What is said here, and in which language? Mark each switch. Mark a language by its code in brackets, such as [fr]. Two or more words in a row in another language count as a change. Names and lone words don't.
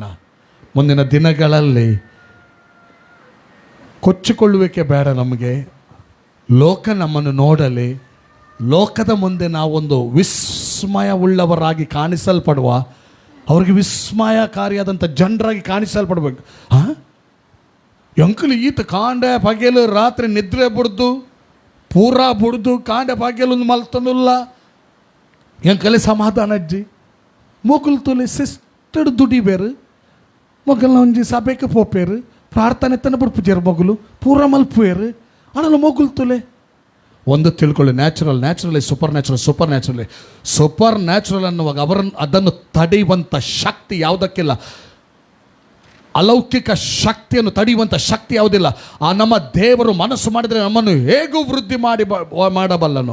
[kn] ಮುಂದಿನ ದಿನಗಳಲ್ಲಿ ಕೊಚ್ಚಿಕೊಳ್ಳುವಿಕೆ ಬೇಡ ನಮಗೆ. ಲೋಕ ನಮ್ಮನ್ನು ನೋಡಲಿ, ಲೋಕದ ಮುಂದೆ ನಾವೊಂದು ವಿಸ್ಮಯವುಳ್ಳವರಾಗಿ ಕಾಣಿಸಲ್ಪಡುವ, ಅವ್ರಿಗೆ ವಿಸ್ಮಯಕಾರಿಯಾದಂಥ ಜನರಾಗಿ ಕಾಣಿಸಲ್ಪಡ್ಬೇಕು. [tcy] ಅಂಕಲ್ ಈತ ಕಾಂಡೆ ಪಗೆಲು ರಾತ್ರಿ ನಿದ್ರೆ ಬಿಡ್ದು ಪೂರಾ ಬಿಡ್ದು ಕಾಂಡೆ ಪಗೆಲು ಮಲ್ತನಿಲ್ಲ ಎಂಕಲೆ ಸಮಾಧಾನ ಅಜ್ಜಿ ಮೊಗಲು ತುಲೆ ಸಿಸ್ಟಡ್ ದುಡಿಬೇರು ಮೊಗಲ್ನ ಒಂಜಿ ಸಭೆಗೆ ಪೋಪೇರು ಪ್ರಾರ್ಥನೆ ತನ ಬಿಡ್ಪುಜೇರು ಮೊಗಲು ಪೂರ ಮಲ್ಪುವೇರು ಅನಲ್ಲ ಮೊಗಲು ತುಲೆ. [kn] ಒಂದು ತಿಳ್ಕೊಳ್ಳಿ, [en] naturally super natural [kn] ಅನ್ನುವಾಗ ಅದನ್ನು ತಡೆಯುವಂಥ ಶಕ್ತಿ ಯಾವುದಕ್ಕಿಲ್ಲ. ಅಲೌಕಿಕ ಶಕ್ತಿಯನ್ನು ತಡೆಯುವಂಥ ಶಕ್ತಿ ಯಾವುದಿಲ್ಲ. ಆ ನಮ್ಮ ದೇವರು ಮನಸ್ಸು ಮಾಡಿದರೆ ನಮ್ಮನ್ನು ಹೇಗೂ ವೃದ್ಧಿ ಮಾಡಬಲ್ಲನು.